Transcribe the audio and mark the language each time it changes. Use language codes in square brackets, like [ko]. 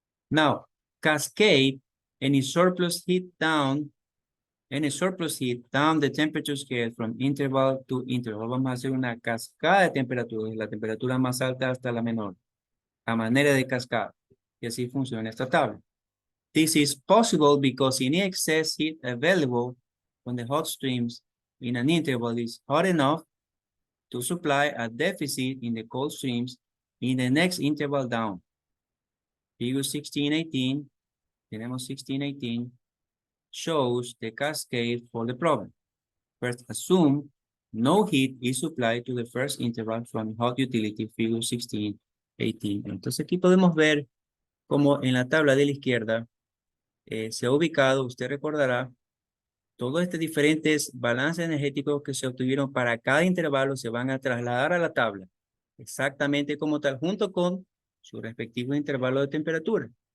[en] Now, cascade any surplus heat down the temperature scale from interval to interval. [es] Vamos a hacer una cascada de temperaturas, de la temperatura más alta hasta la menor, a manera de cascada. Y así funciona esta tabla. [en] This is possible because any excess heat available from the hot streams in an interval is hot enough to supply a deficit in the cold streams in the next interval down. Figure 1618, [es] tenemos [en] 1618, shows the cascade for the problem. First, assume no heat is supplied to the first interval from hot utility, figure 1618. [es] Entonces aquí podemos ver cómo en la tabla de la izquierda se ha ubicado, usted recordará, todos estos diferentes balances energéticos que se obtuvieron para cada intervalo se van a trasladar a la tabla, exactamente como tal, junto con su respectivo intervalo de temperatura.